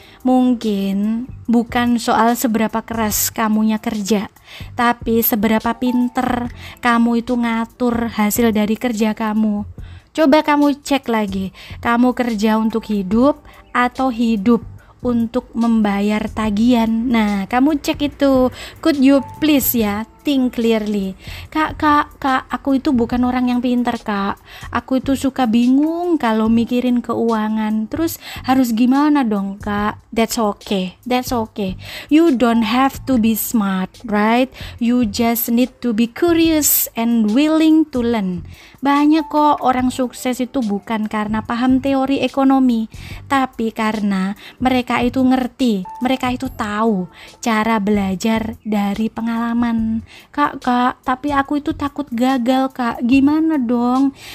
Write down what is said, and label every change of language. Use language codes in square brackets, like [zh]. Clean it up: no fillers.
[id] Mungkin bukan soal seberapa keras kamunya kerja, tapi seberapa pinter kamu itu ngatur hasil dari kerja kamu. Coba kamu cek lagi, kamu kerja untuk hidup atau hidup untuk membayar tagihan. Nah, kamu cek itu. [en] Could you please ya think clearly. [id] Kak, aku itu bukan orang yang pintar Kak. Aku itu suka bingung kalau mikirin keuangan. Terus harus gimana dong Kak? [en] That's okay. You don't have to be smart, right? You just need to be curious and willing to learn. [id] Banyak kok orang sukses itu bukan karena paham teori ekonomi, tapi karena mereka itu ngerti, mereka itu tahu cara belajar dari pengalaman. Kak, tapi aku itu takut gagal Kak, gimana dong?